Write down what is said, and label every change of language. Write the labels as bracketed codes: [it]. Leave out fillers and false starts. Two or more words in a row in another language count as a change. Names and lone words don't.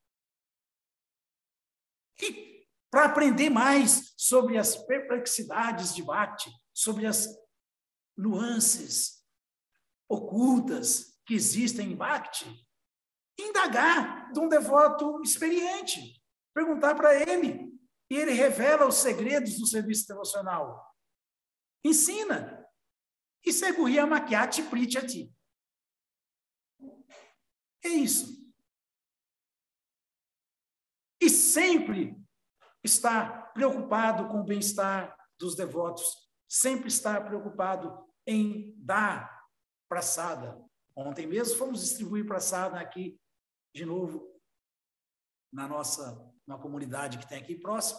[pt] E para aprender mais sobre as perplexidades de Bhakti, sobre as nuances ocultas que existem em Bhakti, indagar de um devoto experiente, perguntar para ele, e ele revela os segredos do serviço devocional. Ensina. Isso é [sa] Guryama kyati prichati. [pt] É isso. E sempre está preocupado com o bem-estar dos devotos, sempre está preocupado em dar prasada. Ontem mesmo fomos distribuir prasada aqui, de novo, na comunidade que tem aqui próximo.